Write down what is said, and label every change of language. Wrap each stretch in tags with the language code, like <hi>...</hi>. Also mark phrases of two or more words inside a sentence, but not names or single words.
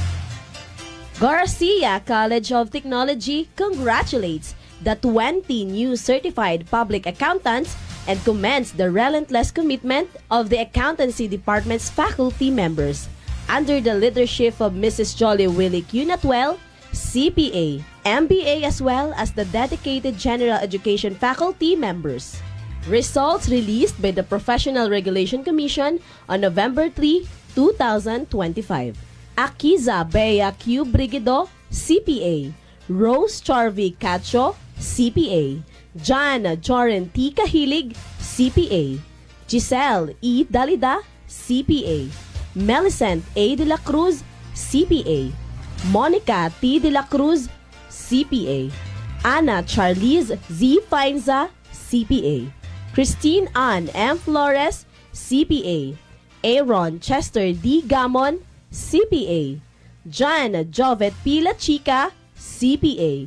<en>Garcia College of Technology congratulates the 20 new certified public accountants and commends the relentless commitment of the accountancy department's faculty members under the leadership of Mrs. Jolly Willick Unatwell, CPA, MBA, as well as the dedicated general education faculty members. Results released by the Professional Regulation Commission on November 3, 2025. Akiza Bea Q. Brigido, CPA. Rose Charvy Cacho, CPA. John Joren T. Kahilig, CPA. Giselle E. Dalida, CPA. Melicent A. De La Cruz, CPA. Monica T. De La Cruz, CPA. Ana Charlize Z. Fainza, CPA. Christine Ann M. Flores, CPA. Aaron Chester D. Gamon, CPA. John Jovet P. La Chica, CPA.</en>